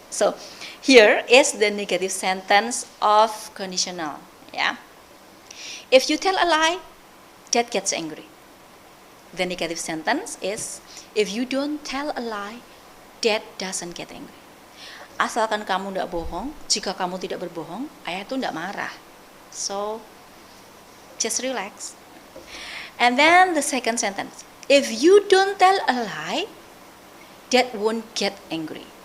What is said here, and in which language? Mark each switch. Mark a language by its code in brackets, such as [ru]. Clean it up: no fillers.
[en] So here is the negative sentence of conditional. If you tell a lie, Dad gets angry. The negative sentence is, if you don't tell a lie, Dad doesn't get angry. [id] Asalkan kamu tidak bohong, jika kamu tidak berbohong, ayah itu tidak marah. [en] So, just relax. And then the second sentence, if you don't tell a lie, Dad won't get angry.